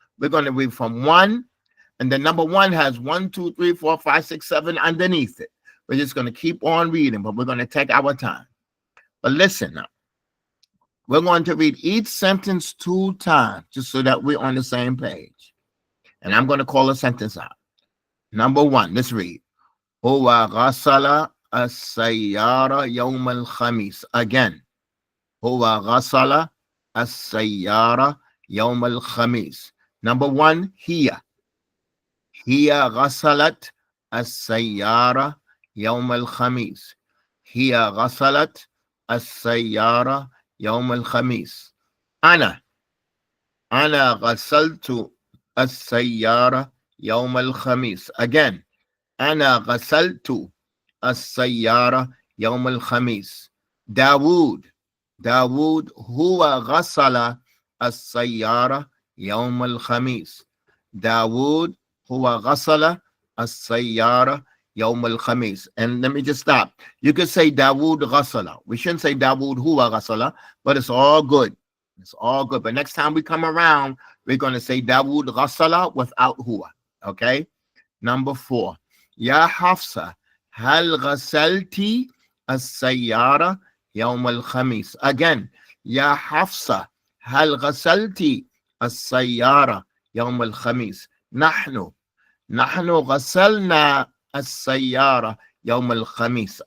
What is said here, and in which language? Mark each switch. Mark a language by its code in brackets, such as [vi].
[en] We're going to read from 1, and then number 1 has 1, 2, 3, 4, 5, 6, 7 underneath it. We're just going to keep on reading, but we're going to take our time. But listen now. We're going to read each sentence 2 times, just so that we're on the same page. And I'm going to call a sentence out. Number 1, let's read. [ar] هو غسل السيارة يوم الخميس. [en] Again. [ar] هو غسل السيارة يوم الخميس. [en] Number 1, [ar] هي غسلت السيارة يوم الخميس. هي غسلت السيارة يوم الخميس. أنا غسلت السيارة يوم الخميس. [en] Again. [ar] أنا غسلت السيارة يوم الخميس. داوود هو غسل السيارة يوم الخميس. داوود هو غسل السيارة يوم الخميس. [en] And let me just stop. You could say [ar] داوود غسل. [en] We shouldn't say [ar] داوود هو غسل, [en] but it's all good. It's all good. But next time we come around, we're going to say [ar] داوود غسل [en] without هو. Okay? Number 4. [ar] يا حفصة هل غسلتي السيارة يوم الخميس. [en] Again. [ar] يا حفصة هل غسلتي السيارة يوم الخميس. نحن غسلنا السيارة يوم الخميس.